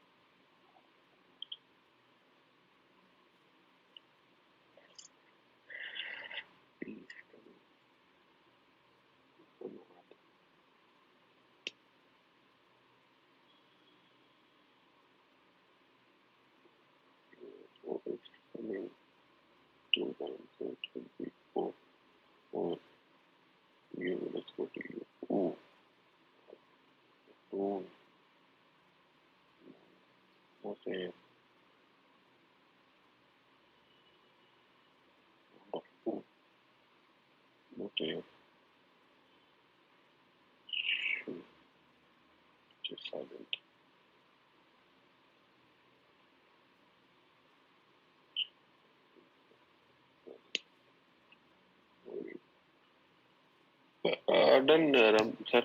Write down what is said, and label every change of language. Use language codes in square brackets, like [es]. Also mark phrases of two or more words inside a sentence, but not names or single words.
[en] Please, Monad. O is coming 2 times, so it will be 4. 4. U, let's go to U. O. O. Okay. O. Okay. Shoot. Just silent. Done, sir.